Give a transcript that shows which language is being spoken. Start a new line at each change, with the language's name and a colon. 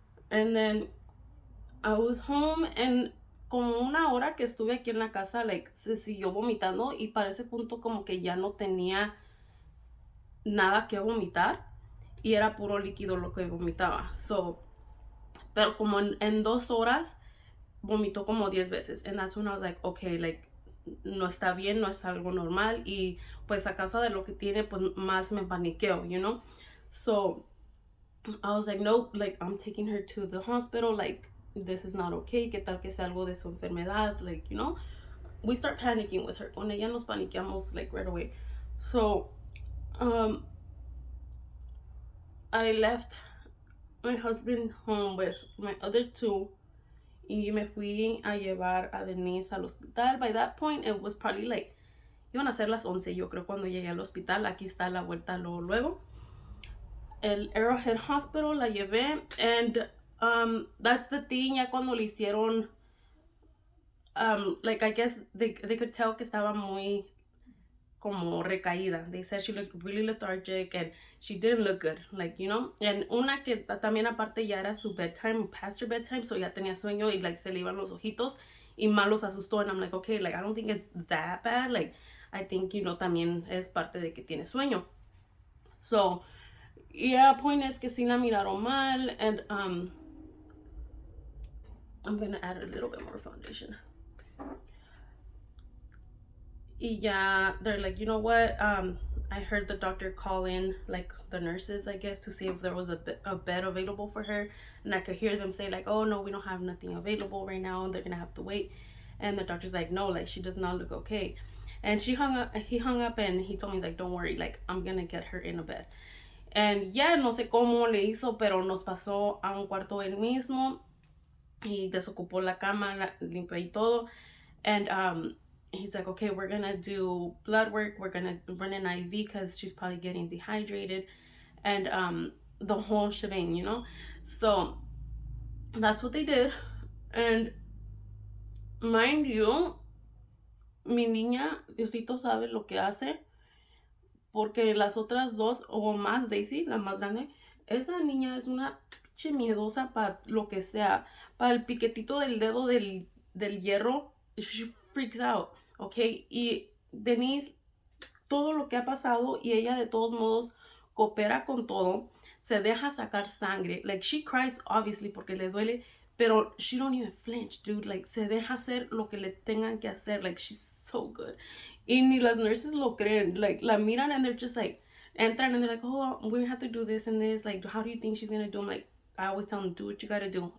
English: And then I was home, and
Spanish: como una hora que estuve aquí en la casa, like, se siguió vomitando y para ese punto como que ya no tenía nada que vomitar y era puro líquido lo que vomitaba. So, pero como en 2 horas vomitó como 10 veces.
English: And that's when I was like, okay, like,
Spanish: no está bien, no es algo normal. Y pues a causa de lo que tiene, pues más me paniqueo,
English: you know? So, I was like, nope, like, I'm taking her to the hospital. Like, this is not okay.
Spanish: ¿Qué tal que sea algo de su enfermedad?
English: Like, you know? We start panicking with her.
Spanish: Con ella nos paniqueamos,
English: like, right away. So, I left my husband home with my other 2
Spanish: y me fui a llevar a Denise al hospital.
English: By that point, it was probably like,
Spanish: iban a ser las 11, yo creo, cuando llegué al hospital. Aquí está la vuelta luego. El Arrowhead Hospital la llevé,
English: and that's the thing,
Spanish: ya cuando le hicieron, like,
English: I guess they could tell
Spanish: que estaba muy como recaída.
English: They said she looked really lethargic and she didn't look good, like, you know.
Spanish: And una que también aparte ya era su bedtime,
English: past her bedtime,
Spanish: so ya tenía sueño y like se le iban los ojitos y más los asustó.
English: And I'm like, okay, like I don't think it's that bad. Like I think, you know,
Spanish: también es parte de que tiene sueño.
English: So yeah, point
Spanish: es que sí la miraron mal,
English: and I'm gonna add a little bit more foundation.
Spanish: Y ya,
English: they're like, you know what, I heard the doctor call in, like, the nurses, I guess, to see if there was a bed available for her. And I could hear them say, like, oh, no, we don't have nothing available right now. They're going to have to wait. And the doctor's like, no, like, she does not look okay. And he hung up, and he told me, like, don't worry, like, I'm going to get her in a bed.
Spanish: And yeah, no sé cómo le hizo, pero nos pasó a un cuarto él mismo. Y desocupó la cama, limpió y todo.
English: And, he's like, okay, we're gonna do blood work, we're gonna run an IV because she's probably getting dehydrated, and the whole shebang, you know. So that's what they did. And mind you,
Spanish: mi niña, Diosito sabe lo que hace, porque las otras 2 o más, Daisy, la más grande, esa niña es una miedosa para lo que sea, para el piquetito del dedo del hierro.
English: She freaks out, okay.
Spanish: Y Denise, todo lo que ha pasado, y ella de todos modos coopera con todo, se deja sacar sangre, like
English: she cries obviously
Spanish: porque le duele, pero
English: she don't even flinch, dude.
Spanish: Like se deja hacer lo que le tengan que hacer.
English: Like she's so good.
Spanish: Y ni las nurses lo creen,
English: like
Spanish: la miran
English: and they're just like,
Spanish: entran
English: and they're like, oh, we have to do this and this, like how do you think she's gonna do? I'm like, I always tell them, do what you gotta do.